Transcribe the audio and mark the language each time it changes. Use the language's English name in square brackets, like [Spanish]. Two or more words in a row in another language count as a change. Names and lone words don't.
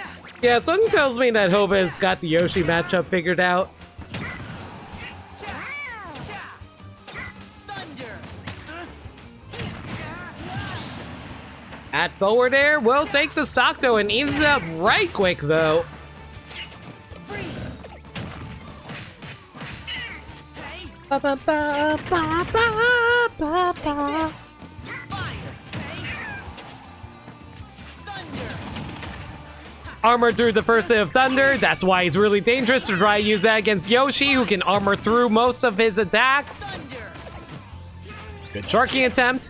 [English] Yeah, something tells me that Hope has got the Yoshi matchup figured out. Thunder. At forward air, we'll take the stock though and evens it up right quick though. Hey. Ba, ba, ba, ba, ba, ba, ba. Fire. Hey. Thunder. Armor through the first hit of Thunder. That's why he's really dangerous to try to use that against Yoshi, who can armor through most of his attacks. Thunder. Good sharking attempt.